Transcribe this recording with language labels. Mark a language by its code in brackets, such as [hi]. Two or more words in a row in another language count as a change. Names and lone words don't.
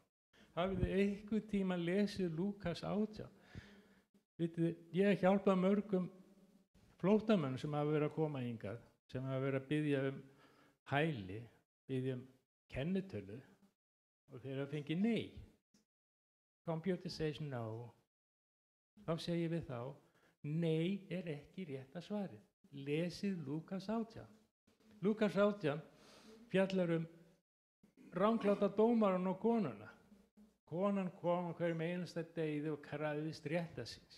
[is] Hafið þið einhvern tíma lesið Lúkas 18? Vitið, ég hjálpa mörgum flóttamönnum sem hafa verið að koma hingað, sem hafa verið að biðja hæli, biðja kennitölu og þeir hafa fengið nei. [en] Computer says no. [is] Þá segjum við þá, nei er ekki rétta svarið. Lesið Lúkas 18. Lúkas 18 fjallar rangláta dómarann og konuna. Konan kom hverjum einasta degi og krafðist rétta síns.